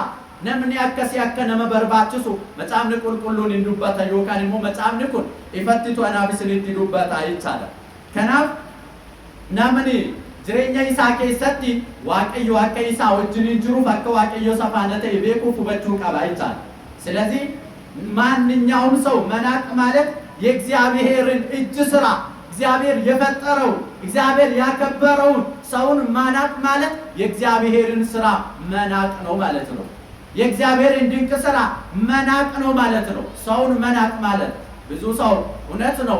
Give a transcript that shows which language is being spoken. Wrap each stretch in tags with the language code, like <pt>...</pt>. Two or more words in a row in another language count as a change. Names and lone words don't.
<om>Namni akkasii akka nama barbaachisu macaafni qulqulluun hin dubbata yookaan immoo macaafni kun ifattitu anaafis itti dubbata jechaadha. Kanaaf namni jireenya isaa keessatti waaqayyo akka isaa wajjin jiruuf akka waaqayyo safaana ta'e beekuuf hubachuu qaba jechaadha.</om> <am>ስለዚህ ማንኛውም ሰው መናቅ ማለት የእግዚአብሔርን እጅ ስራ እግዚአብሔር የፈጠረው እግዚአብሔር ያከበረው ሰውን ማናቅ ማለት የእግዚአብሔርን ስራ መናቅ ነው ማለት ነው። የእግዚአብሔርን ድንቅ ስራ መናቅ ነው ማለት ነው። ሰውን መናቅ ማለት ብዙ ሰው እውነት ነው</am>